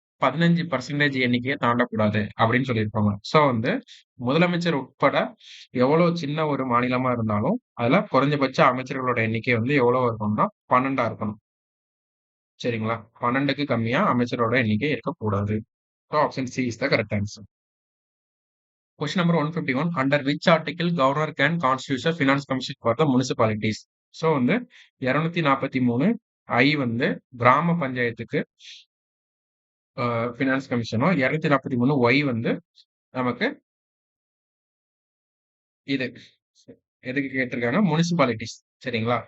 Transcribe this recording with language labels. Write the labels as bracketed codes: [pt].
[ta] 15% எண்ணிக்கையை தாண்டக்கூடாது அப்படின்னு சொல்லியிருப்பாங்க. ஸோ வந்து முதலமைச்சர் உட்பட எவ்வளோ சின்ன ஒரு மாநிலமா இருந்தாலும், அதுல குறைஞ்சபட்ச அமைச்சர்களோட எண்ணிக்கை வந்து எவ்வளோ இருக்கணும்னா 12ஆ இருக்கணும். சரிங்களா? 12க்கு கம்மியா அமைச்சரோட எண்ணிக்கை இருக்கக்கூடாது. So option C is the correct answer. Question number 151. [en] Under which article governor can constitute a finance commission for the municipalities? [ta] So வந்து 243 ஐ வந்து கிராம பஞ்சாயத்துக்கு ஃபினான்ஸ் கமிஷனும், 243 ஒய் வந்து நமக்கு இது எதுக்கு கேட்டிருக்காங்க? முனிசிபாலிட்டிஸ். சரிங்களா?